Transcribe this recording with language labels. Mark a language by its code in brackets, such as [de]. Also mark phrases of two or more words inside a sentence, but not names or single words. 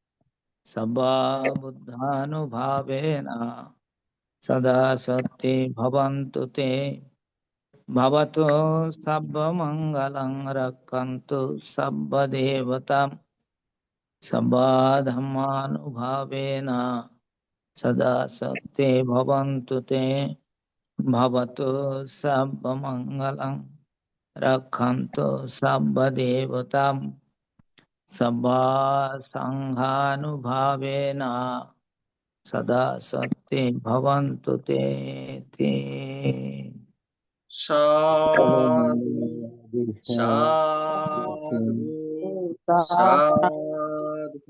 [pi] সর্ববুদ্ধানুভাবেন সদা সত্যি ভবন্তু তে। ভবতু সর্বমঙ্গলং রক্ষন্তু সর্বদেবতাম সর্বধর্মানুভাবেন সদা সত্যি ভবন্তু তে। ভবতু সর্বমঙ্গলং রক্ষন্তু সর্বদেবতাম সর্বসংঘানুভাবেন সদা সত্যি ভবন্তু তে। তে। সাধু সাধু সাধু।